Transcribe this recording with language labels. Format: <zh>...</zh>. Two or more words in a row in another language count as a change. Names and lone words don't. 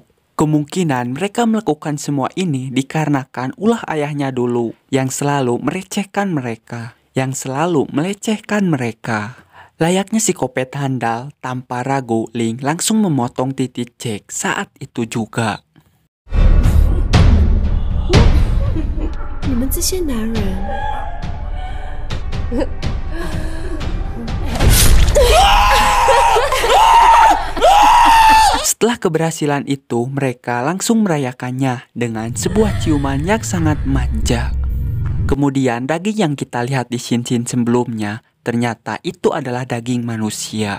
<id>Kemungkinan mereka melakukan semua ini dikarenakan ulah ayahnya dulu yang selalu melecehkan mereka. Layaknya psikopat handal, tanpa ragu Ling langsung memotong titik Jack saat itu juga.</id> <zh>你们这些男人，</zh> <id>Setelah keberhasilan itu, mereka langsung merayakannya dengan sebuah ciuman yang sangat manja. Kemudian daging yang kita lihat di scene-scene sebelumnya, ternyata itu adalah daging manusia.</id>